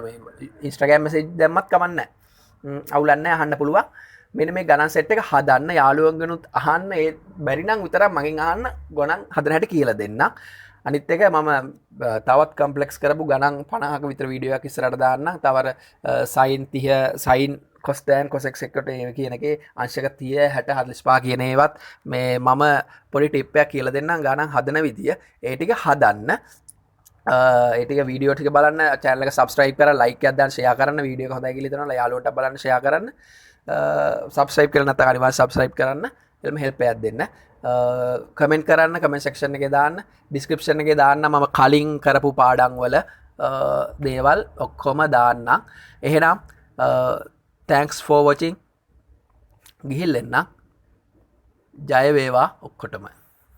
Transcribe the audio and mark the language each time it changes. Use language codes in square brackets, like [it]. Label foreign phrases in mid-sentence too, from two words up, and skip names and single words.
[si] මේ Instagram message දැම්මත් කමක් නැහැ. අවුලක් නැහැ අහන්න පුළුවන්. මෙන්න මේ ගණන් සෙට් එක හදන්න යාළුවන්ගෙනුත් අහන්න. ඒ බැරි නම් විතරක් මගෙන් අහන්න ගණන් හදන හැටි කියලා දෙන්න. අනිත් එක මම තවත් කම්ප්ලෙක්ස් කරපු ගණන් 50ක විතර වීඩියෝ එකක් ඉස්සරහට දාන්නම්. තව sin 30 sin cos tan cosec sec කියන එකේ අංශක 30 60 45 කියන ඒවත් මේ මම පොඩි ටිප් එකක් කියලා දෙන්නම් ගණන් හදන විදිය. ඒ ටික හදන්න. ඒ ටික වීඩියෝ ටික බලන්න, channel එක subscribe කරලා like එකක් දාන්න, share කරන්න. වීඩියෝ එක හොඳයි කියලා හිතනවා යාළුවන්ට බලන්න share කරන්න. subscribe කරලා නැත්නම් අනිවාර්යෙන් subscribe කරන්න. එළම help එකක් දෙන්න. කමෙන්ට් කරන්න, [en] comment section [si] එකේ දාන්න, description එකේ දාන්න මම කලින් කරපු පාඩම් වල දේවල් ඔක්කොම දාන්නම්. [en] එහෙනම් thanks for watching. [si] ගිහින් එන්න. ජය වේවා ඔක්කොටම.